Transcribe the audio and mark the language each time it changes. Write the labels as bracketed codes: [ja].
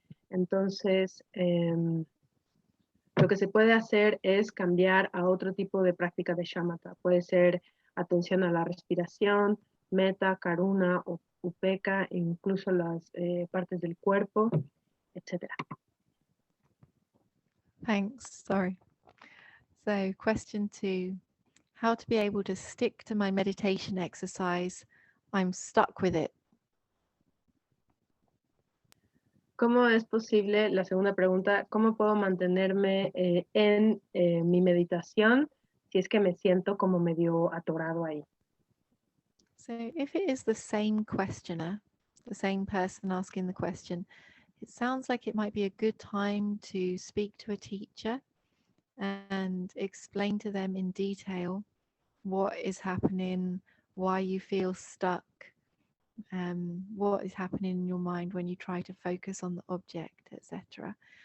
[es] Entonces, lo que se puede hacer es cambiar a otro tipo de práctica de shamatha. Puede ser atención a la respiración, metta, karuna o upekkha, incluso las partes del cuerpo, etc. [en] Thanks. Sorry. So question 2, how to be able to stick to my meditation exercise. I'm stuck with it. [es] ¿Cómo es posible, la segunda pregunta, cómo puedo mantenerme en mi meditación si es que me siento como medio atorado ahí? [en] So if it is the same questioner, the same person asking the question, it sounds like it might be a good time to speak to a teacher and explain to them in detail what is happening, why you feel stuck, what is happening in your mind when you try to focus on the object, etc.